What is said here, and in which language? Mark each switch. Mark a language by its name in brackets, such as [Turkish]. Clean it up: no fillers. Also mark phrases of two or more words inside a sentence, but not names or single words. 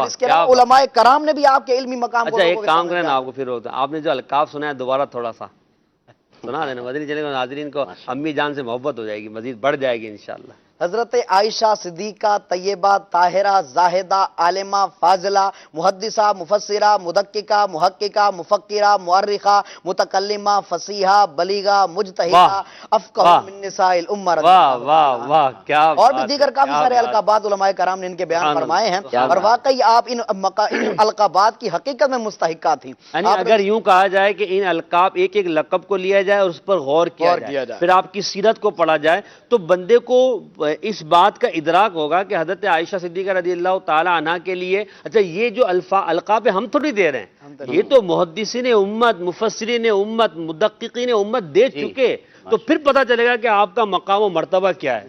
[Urdu] اور اس کے علاوہ علماء کرام نے بھی آپ کے علمی مقام کو، اچھا ایک کام کریں نا، آپ کو پھر ہوتا ہے، آپ نے جو القاب سنا ہے دوبارہ تھوڑا سا سنا دینا، مدنی چینل کے ناظرین کو امی جان سے محبت ہو جائے گی، مزید بڑھ جائے گی انشاءاللہ۔ حضرت عائشہ صدیقہ طیبہ طاہرہ زاہدہ عالمہ فاضلہ محدثہ مفسرہ مدققہ محققہ مفکرہ مؤرخہ متکلمہ فصیحہ بلیغہ مجتہدہ [Arabic] افقہ من نساء الامہ رضی [Urdu] واہ اللہ واہ عنہ۔ واہ، کیا اور بھی بات دیگر ہے، کافی کیا سارے بات ہے۔ القابات علماء کرام نے ان کے بیان سبحان فرمائے ہیں، اللہ، اور واقعی آپ ان القابات کی حقیقت میں مستحقہ تھی۔ یعنی آپ نے اگر یوں کہا جائے کہ ان القاب ایک ایک لقب کو لیا جائے اور اس پر غور کیا جائے، پھر آپ کی سیرت کو پڑھا جائے، تو بندے کو اس بات کا ادراک ہوگا کہ حضرت عائشہ صدیقہ [Arabic] رضی اللہ تعالی عنہ [Urdu] کے لیے اچھا یہ جو القاب ہم تھوڑی دے رہے ہیں، یہ تو محدثین امت، مفسرین امت، مدققین امت دے چکے، تو پھر پتہ چلے گا کہ آپ کا مقام و مرتبہ کیا ہے۔